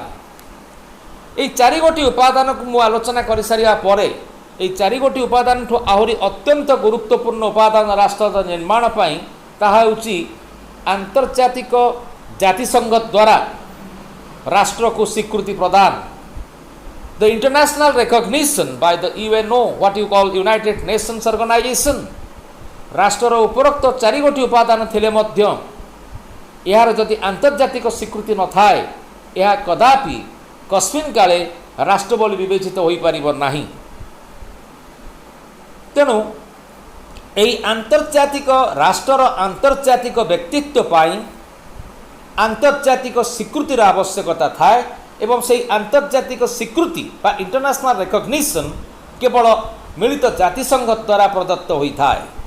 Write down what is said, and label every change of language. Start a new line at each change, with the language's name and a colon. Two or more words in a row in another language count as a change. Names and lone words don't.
Odia: ଏହି ଚାରିଗୋଟି ଉପାଦାନକୁ ମୁଁ ଆଲୋଚନା କରିସାରିବା ପରେ ଏହି ଚାରିଗୋଟି ଉପାଦାନଠୁ ଆହୁରି ଅତ୍ୟନ୍ତ ଗୁରୁତ୍ୱପୂର୍ଣ୍ଣ ଉପାଦାନ ରାଷ୍ଟ୍ରର ନିର୍ମାଣ ପାଇଁ ତାହା ହେଉଛି ଆନ୍ତର୍ଜାତିକ ଜାତିସଂଘ ଦ୍ୱାରା ରାଷ୍ଟ୍ରକୁ ସ୍ୱୀକୃତି ପ୍ରଦାନ.
English: The international recognition by the UNO, what you call United Nations Organization.
Odia: ରାଷ୍ଟ୍ରର ଉପରୋକ୍ତ ଚାରିଗୋଟି ଉପାଦାନ ଥିଲେ ମଧ୍ୟ ଏହାର ଯଦି ଆନ୍ତର୍ଜାତିକ ସ୍ୱୀକୃତି ନଥାଏ ଏହା କଦାପି କସ୍ମିନ୍ କାଳେ ରାଷ୍ଟ୍ର ବୋଲି ବିବେଚିତ ହୋଇପାରିବ ନାହିଁ. ତେଣୁ ଏହି ଆନ୍ତର୍ଜାତିକ ରାଷ୍ଟ୍ରର ଆନ୍ତର୍ଜାତିକ ବ୍ୟକ୍ତିତ୍ୱ ପାଇଁ ଆନ୍ତର୍ଜାତିକ ସ୍ୱୀକୃତିର ଆବଶ୍ୟକତା ଥାଏ ଏବଂ ସେହି ଆନ୍ତର୍ଜାତିକ ସ୍ୱୀକୃତି ବା
English: international recognition
Odia: କେବଳ ମିଳିତ ଜାତିସଂଘ ଦ୍ୱାରା ପ୍ରଦତ୍ତ ହୋଇଥାଏ.